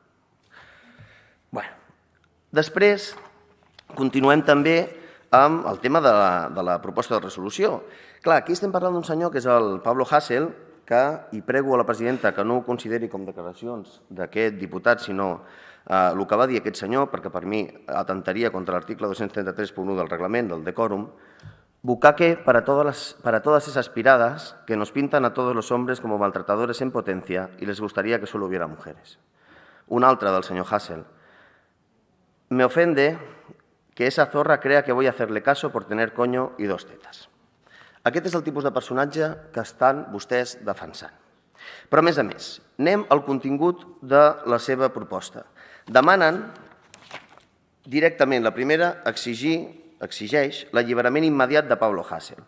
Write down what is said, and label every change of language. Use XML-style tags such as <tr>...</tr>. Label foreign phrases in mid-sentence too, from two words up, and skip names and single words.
<ca>Després, continuem també amb el tema de la proposta de resolució. Clar, aquí estem parlant d'un senyor que és el Pablo Hasél, i prego a la presidenta que no ho consideri com declaracions d'aquest diputat, sinó el que va dir aquest senyor, perquè per mi atentaria contra l'article 233.1 del reglament, del decòrum,</ca> <es>bucaque para todas esas piradas que nos pintan a todos los hombres como maltratadores en potencia y les gustaría que solo hubiera mujeres.</es> <ca>Un altre del senyor Hasél.</ca> <es>Me ofende que esa zorra crea que voy a hacerle caso por tener coño y 2 tetas.</es> <ca>Aquest és el tipus de personatge que estan vostès defensant. Però, a més, anem al contingut de la seva proposta. Demanen directament, la primera, exigeix l'alliberament immediat de Pablo Hasél.</ca>